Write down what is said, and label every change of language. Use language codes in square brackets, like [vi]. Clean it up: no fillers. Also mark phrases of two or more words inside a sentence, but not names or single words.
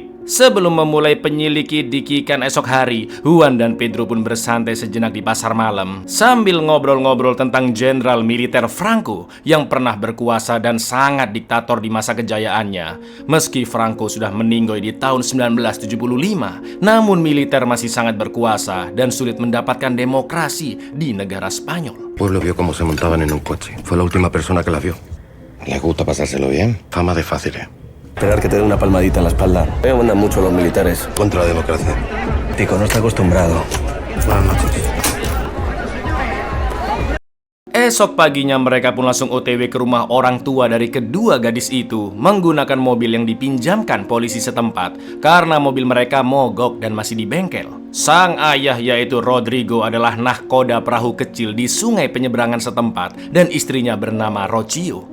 [id] Sebelum memulai penyelidikan esok hari, Juan dan Pedro pun bersantai sejenak di pasar malam sambil ngobrol-ngobrol tentang jenderal militer Franco yang pernah berkuasa dan sangat diktator di masa kejayaannya. Meski Franco sudah meninggoy di tahun 1975, namun militer masih sangat berkuasa dan sulit mendapatkan demokrasi di negara Spanyol. [es] Pueblo vio cómo se montaban en un coche. Fue la última persona que la vio. ¿Les gusta pasárselo bien? Fama de fáciles. Esperar que te dé una palmadita en la espalda. Me mandan mucho los militares. Contra la democracia. Tico no está acostumbrado. Buenas noches. [id] Esok paginya mereka pun langsung OTW ke rumah orang tua dari kedua gadis itu menggunakan mobil yang dipinjamkan polisi setempat karena mobil mereka mogok dan masih di bengkel. Sang ayah yaitu Rodrigo adalah nahkoda perahu kecil di sungai penyeberangan setempat dan istrinya bernama Rocio.